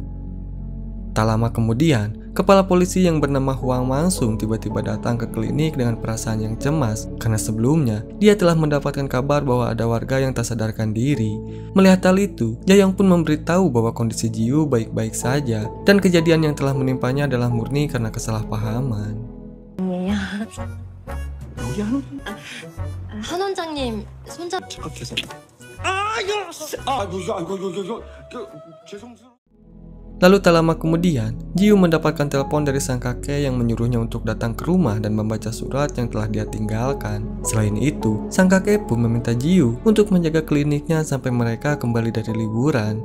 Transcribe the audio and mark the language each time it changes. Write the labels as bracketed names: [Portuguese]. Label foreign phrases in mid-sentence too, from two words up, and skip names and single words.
[Indonesian] Tak lama kemudian, kepala polisi yang bernama Huang Mangsung tiba-tiba datang ke klinik dengan perasaan yang cemas karena sebelumnya dia telah mendapatkan kabar bahwa ada warga yang tak sadarkan diri. Melihat hal itu, Jayong pun memberitahu bahwa kondisi Jiu baik-baik saja dan kejadian yang telah menimpanya adalah murni karena kesalahpahaman. [Korean] 한 원장님 손잡. [Indonesian] Lalu tak lama kemudian, Jiu mendapatkan telepon dari sang kakek yang menyuruhnya untuk datang ke rumah dan membaca surat yang telah dia tinggalkan. Selain itu, sang kakek pun meminta Jiu untuk menjaga kliniknya sampai mereka kembali dari liburan.